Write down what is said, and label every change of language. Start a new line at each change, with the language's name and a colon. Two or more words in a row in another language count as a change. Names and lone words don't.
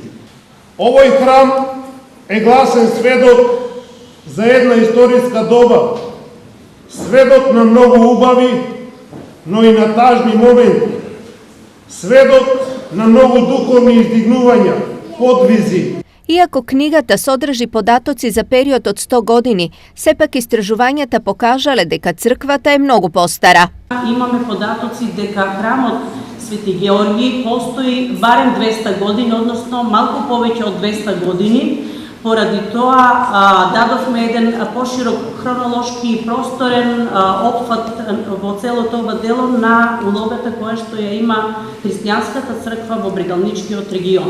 Macedonian: Овој храм е гласен сведок за една историска доба, сведок на многу убави, но и на тажни моменти, сведок на многу духовни издигнувања, подвизи. Иако книгата soдржи податоци за период од 100 години, сепак истражувањата покажале дека црквата е многу постара. Имаме податоци дека храмот Свети Георгij постои барем 200 години, односно малку повеќе од 200 години. Поради тоа дадовме еден поширок хронолошки и просторен опфат во целото ова дело на улогата која што ја има христијанската црква во Брегалничкиот регион.